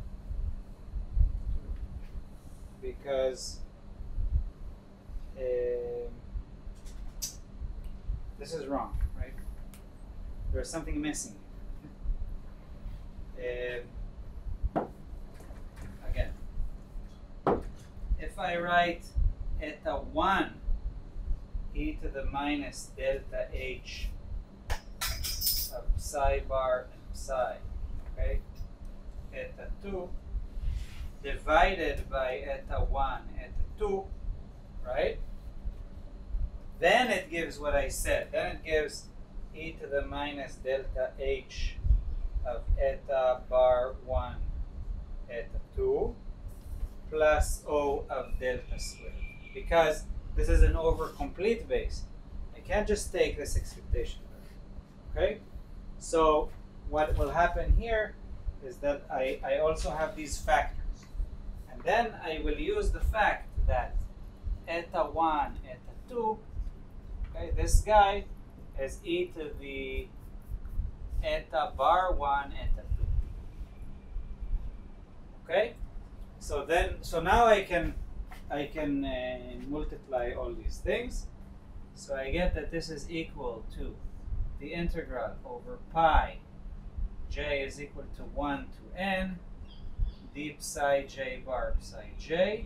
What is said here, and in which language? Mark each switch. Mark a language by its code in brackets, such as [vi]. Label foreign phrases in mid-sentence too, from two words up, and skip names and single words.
[en] Because this is wrong, right? There's something missing. Again, if I write eta 1 e to the minus delta h of psi bar and psi, okay, eta 2 divided by eta 1, eta 2, right? Then it gives what I said. Then it gives e to the minus delta h of eta bar 1, eta 2, plus O of delta squared. Because this is an over-complete base, I can't just take this expectation value. Okay? So what will happen here is that I also have these factors. And then I will use the fact that eta 1, eta 2, okay, this guy is e to the eta bar 1, eta 2. Okay? So now I can multiply all these things. So I get that this is equal to the integral over pi j is equal to 1 to n d psi j bar psi j.